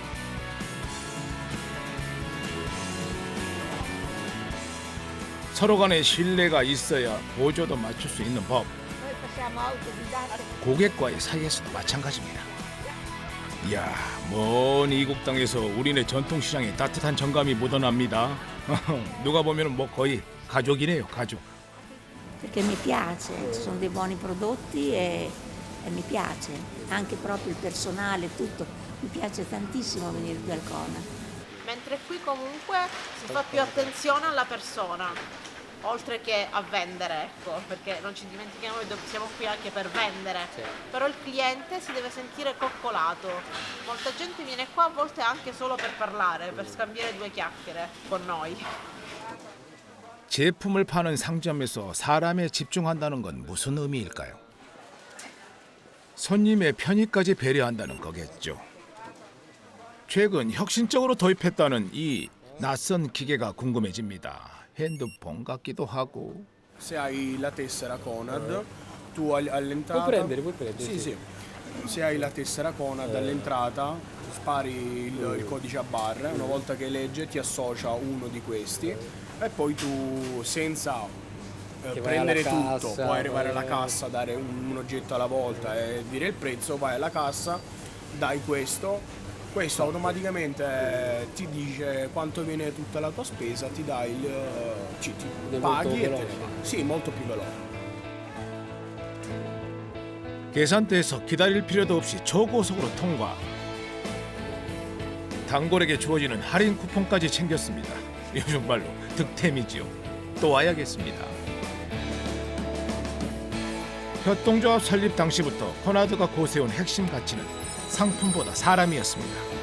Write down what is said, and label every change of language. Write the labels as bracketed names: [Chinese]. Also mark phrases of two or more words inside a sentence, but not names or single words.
[Korean] 서로 간의 신뢰가 있어야 보조도 맞출 수 있는 법. 고객과의 사이에서도 마찬가지입니다. 이야, 먼 이국 땅에서 우리네 전통시장에 따뜻한 정감이 묻어납니다. 누가 보면 뭐 거의 가족이네요, 가족. [Italian] Perché mi piace, ci sono dei buoni prodotti e mi piace, anche proprio il personale, tutto, mi piace tantissimo venire qui al Conad. Mentre qui comunque si fa più attenzione alla persona, oltre che a vendere, ecco, perché non ci dimentichiamo che siamo qui anche per vendere, però il cliente si deve sentire coccolato. Molta gente viene qua a volte anche solo per parlare, per scambiare due chiacchiere con noi. [Korean] 제품을 파는 상점에서 사람에 집중한다는 건 무슨 의미일까요? 손님의 편의까지 배려한다는 거겠죠. 최근 혁신적으로 도입했다는 이 낯선 기계가 궁금해집니다. 핸드폰 같기도 하고. [Italian] Se hai la tessera Conad tu all'entrata... puoi prendere. Sì, sì. Se hai la tessera Conad all'entrata, spari il codice a barre, una volta che legge ti associa uno di questi e poi tu senza prendere tutto, puoi arrivare alla cassa, dare un oggetto alla volta e dire il prezzo, vai alla cassa, dai questo automaticamente ti dice quanto viene tutta la tua spesa, ti dai ti paghi e te ne vai. Sì, molto più veloce. [Korean] 계산대에서 기다릴 필요도 없이 초고속으로 통과. 단골에게 주어지는 할인 쿠폰까지 챙겼습니다. 요즘 말로 득템이지요. 또 와야겠습니다. 협동조합 설립 당시부터 코나드가 고세운 핵심 가치는 상품보다 사람이었습니다.